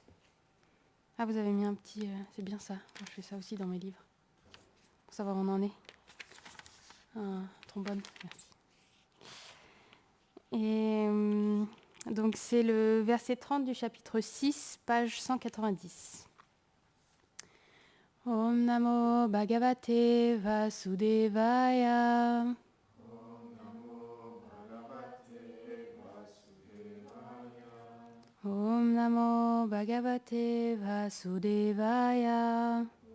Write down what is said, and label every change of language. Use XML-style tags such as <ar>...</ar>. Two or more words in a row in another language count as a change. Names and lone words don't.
<fr>Ah, vous avez mis un petit... c'est bien ça. Je fais ça aussi dans mes livres. Pour savoir où on en est. Un trombone, merci. Et donc c'est le verset 30 du chapitre 6, page 190.</fr> <sa>ॐ नमो भगवते वासुदेवाय. ॐ नमो भगवते वासुदेवाय.</sa>